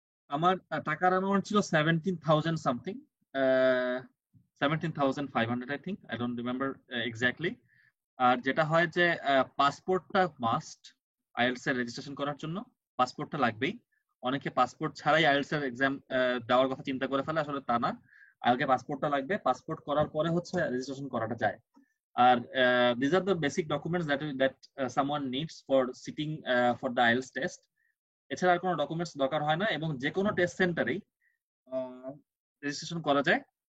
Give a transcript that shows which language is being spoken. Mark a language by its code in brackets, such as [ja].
[bn] আমার টাকার অ্যামাউন্ট ছিল 17,000 something, 17,500 [en] I think, I don't remember exactly. [bn] আর যেটা হয় যে পাসপোর্টটা মাস্ট আইএলটিএস এর রেজিস্ট্রেশন করার জন্য, পাসপোর্টটা লাগবেই। অনেকে পাসপোর্ট ছাড়াই আইএলটিএস এর এক্সাম দেওয়ার কথা চিন্তা করে ফেলে, আসলে তা না। আগে পাসপোর্টটা লাগবে, পাসপোর্ট করার পরে হচ্ছে রেজিস্ট্রেশন করাটা যায়। [en] আর these are the basic documents that someone needs for sitting for the IELTS test. [bn] এছাড়া আর কোনো ডকুমেন্টস দরকার হয় না, এবং যে কোনো টেস্ট সেন্টারেই রেজিস্ট্রেশন করা যায়।